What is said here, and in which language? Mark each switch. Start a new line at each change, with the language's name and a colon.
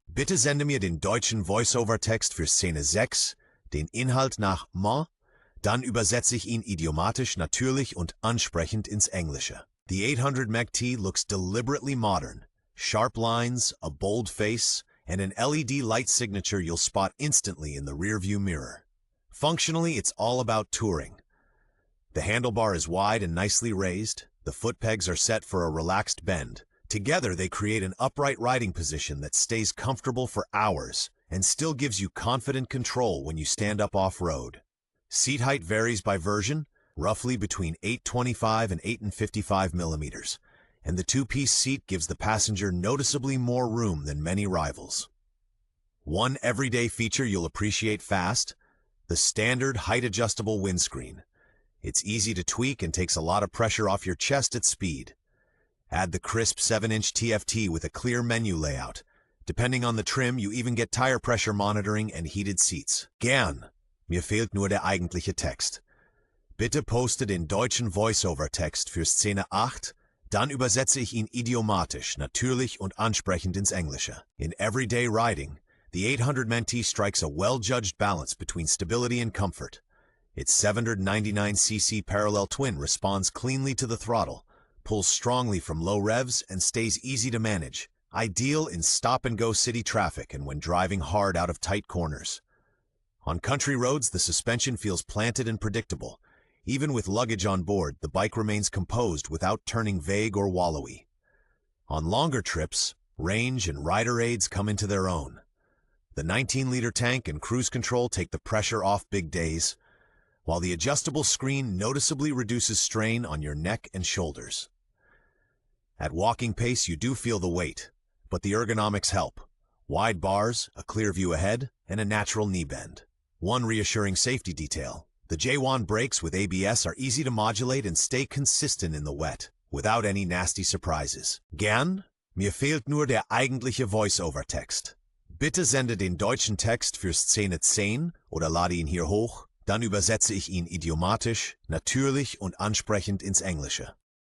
German: Bitte sende mir den deutschen Voice-Over-Text für Szene 6, den Inhalt nach Ma, dann übersetze ich ihn idiomatisch, natürlich und ansprechend ins Englische.
English: The 800 MT looks deliberately modern. Sharp lines, a bold face, and an LED light signature you'll spot instantly in the rearview mirror. Functionally, it's all about touring. The handlebar is wide and nicely raised. The foot pegs are set for a relaxed bend. Together, they create an upright riding position that stays comfortable for hours and still gives you confident control when you stand up off-road. Seat height varies by version, roughly between 825 and 855 millimeters, and the two-piece seat gives the passenger noticeably more room than many rivals. One everyday feature you'll appreciate fast, the standard height-adjustable windscreen. It's easy to tweak and takes a lot of pressure off your chest at speed. Add the crisp 7-inch TFT with a clear menu layout. Depending on the trim, you even get tire pressure monitoring and heated seats.
German: Gern, mir fehlt nur der eigentliche Text. Bitte poste den deutschen Voice-Over-Text für Szene 8, dann übersetze ich ihn idiomatisch, natürlich und ansprechend ins Englische.
English: In everyday riding, the 800 MT strikes a well-judged balance between stability and comfort. Its 799cc parallel twin responds cleanly to the throttle, pulls strongly from low revs, and stays easy to manage, ideal in stop-and-go city traffic and when driving hard out of tight corners. On country roads, the suspension feels planted and predictable. Even with luggage on board, the bike remains composed without turning vague or wallowy. On longer trips, range and rider aids come into their own. The 19-liter tank and cruise control take the pressure off big days, while the adjustable screen noticeably reduces strain on your neck and shoulders. At walking pace, you do feel the weight, but the ergonomics help. Wide bars, a clear view ahead, and a natural knee bend. One reassuring safety detail. The J1 brakes with ABS are easy to modulate and stay consistent in the wet, without any nasty surprises.
German: Gern? Mir fehlt nur der eigentliche Voice-Over-Text. Bitte sende den deutschen Text für Szene 10 oder lade ihn hier hoch, dann übersetze ich ihn idiomatisch, natürlich und ansprechend ins Englische.